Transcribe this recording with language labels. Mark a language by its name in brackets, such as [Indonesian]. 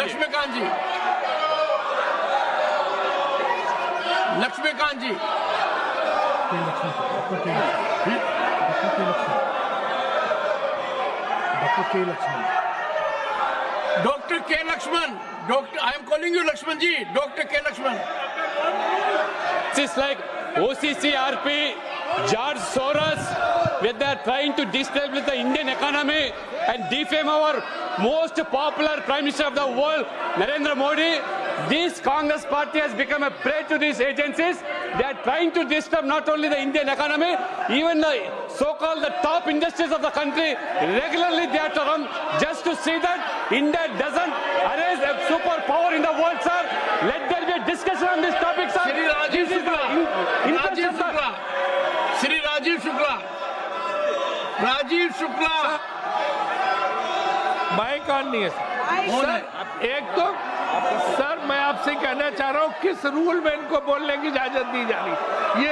[Hindi] लक्ष्मीकांत जी, लक्ष्मीकांत जी, doctor के Lakshman, [English] doctor I am calling you [Hindi] Lakshman ji, doctor के Lakshman. [English] It's like OCCRP, George Soros, where they are trying to destabilize the Indian economy and defame our most popular Prime Minister of the world, Narendra Modi. This Congress party has become a prey to these agencies. They are trying to disturb not only the Indian economy, even the so-called the top industries of the country. Regularly they are to run just to see that India doesn't arise a superpower in the world, sir. Let there be a discussion on this topic, sir. [Hindi] Shri Rajiv Shukla, Rajiv Shukla, Shri Rajiv Shukla, Rajiv Shukla, mic on नहीं है sir. एक तो sir मैं आपसे कहना चाह रहा हूँ किस रूल में इनको बोलने की इजाजत दी जा रही।